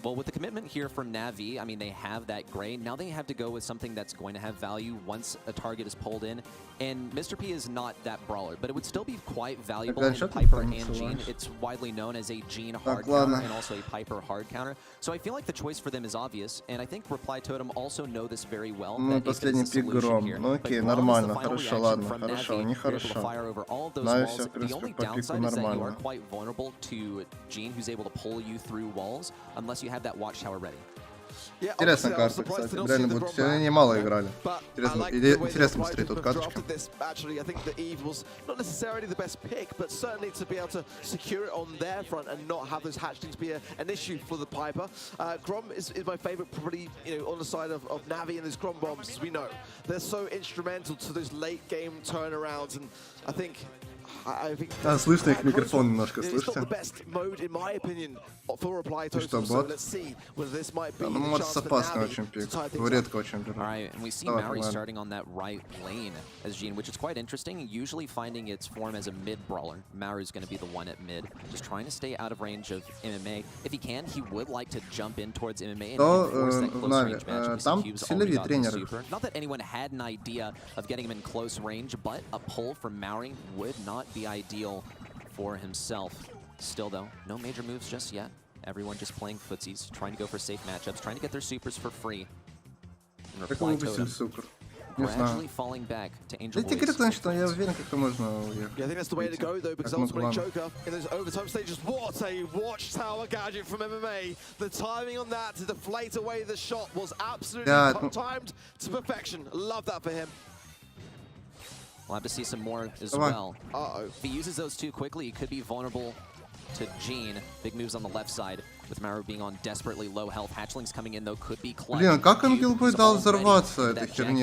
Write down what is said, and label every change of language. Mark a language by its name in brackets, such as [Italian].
[English] Well, with the commitment here from Navi, I mean, they have that gray. Now they have to go with something that's going to have value once a target is pulled in. And Mr. P is not that brawler, but it would still be quite valuable in Piper and Gene. It's widely known as a Gene hard counter and also a Piper hard counter. So I feel like the choice for them is obvious, and I think Reply Totem also know this very well. [Russian] Ну, последний пик Гром. Ну, окей, нормально, хорошо, ладно, хорошо, нехорошо. Нави все, в принципе, по пику нормально. [English] Unless you have that watchtower ready. [Russian] Интересная карта, кстати. Реально будут все, они мало играли. Интересно посмотреть тут карточки. [English] Actually, I think the Eve was not necessarily the best pick, but certainly to be able to secure it on their front and not have those hatchlings be an issue for the Piper. Grom is my favorite, probably, you know, on the side of Navi and his Grom bombs, as we know. They're so instrumental to those late game turnarounds, and I think. [Russian] Слышно их микрофон немножко, слышите? Ты что, бот? Ну, может, опасный очень пик. Его редко очень берут. [English] And we see Maori starting on that right lane as Gene, which is quite interesting. Usually finding its form as a mid brawler. Maori is going to be the one at mid, just trying to stay out of range of MMA. If he can, he would like to jump in towards MMA and force that close range match. [Russian] Там силовые тренеры. [English] Not that anyone had an idea of getting him in close range, but a pull from Maori would not be ideal for himself. Still though, no major moves just yet. Everyone just playing footsies, trying to go for safe matchups, trying to get their supers for free. And Reply Totem gradually falling back to Angel Boy's. [Russian] Я уверен, как можно уехать. [English] Yeah, I think that's the way to go though, because ultimately Joker in those overtime stages, what a watchtower gadget from MMA. The timing on that to deflate away the shot was absolutely timed to perfection. Love that for him. We'll have to see some more as well. If he uses those too quickly, he could be vulnerable to Gene. Big moves on the left side, with Maru being on desperately low health. Hatchlings coming in, though, could be clutch. [Russian] Блин, как Ангелбой дал взорваться этой херне?